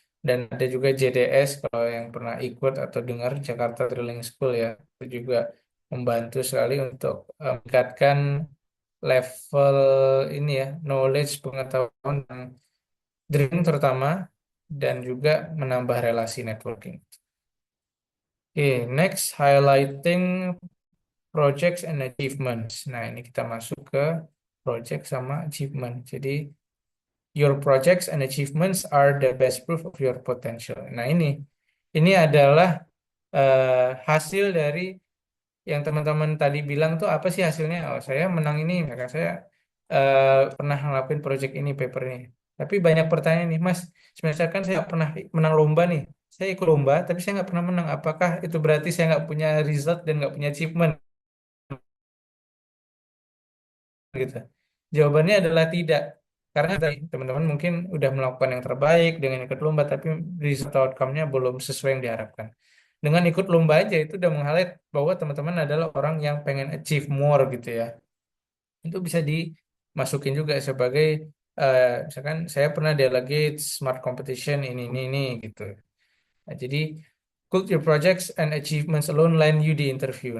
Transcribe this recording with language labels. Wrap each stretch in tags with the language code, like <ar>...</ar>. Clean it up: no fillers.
<id>Dan ada juga JDS kalau yang pernah ikut atau dengar Jakarta Drilling School ya. Itu juga membantu sekali untuk meningkatkan level ini ya, knowledge, pengetahuan tentang drilling terutama dan juga menambah relasi networking. Oke,</id> <en>next highlighting projects and achievements.</en> <id>Nah, ini kita masuk ke project sama achievement. Jadi,</id> <en>your projects and achievements are the best proof of your potential.</en> <id>Nah, ini adalah hasil dari yang teman-teman tadi bilang tuh apa sih hasilnya? Oh, saya menang ini, maka saya pernah ngelakuin project ini, paper ini. Tapi banyak pertanyaan nih, Mas. Misalkan saya pernah menang lomba nih, saya ikut lomba, tapi saya nggak pernah menang. Apakah itu berarti saya nggak punya result dan nggak punya achievement gitu? Jawabannya adalah tidak. Karena tadi teman-teman mungkin udah melakukan yang terbaik dengan ikut lomba, tapi result outcome-nya belum sesuai yang diharapkan. Dengan ikut lomba aja itu udah meng-highlight bahwa teman-teman adalah orang yang pengen</id> <en>achieve more</en> <id>gitu ya. Itu bisa dimasukin juga sebagai misalkan saya pernah delegate smart competition ini gitu. Nah, jadi</id> <en>could your projects and achievements alone land you</en> <id>di</id> <en>interview.</en>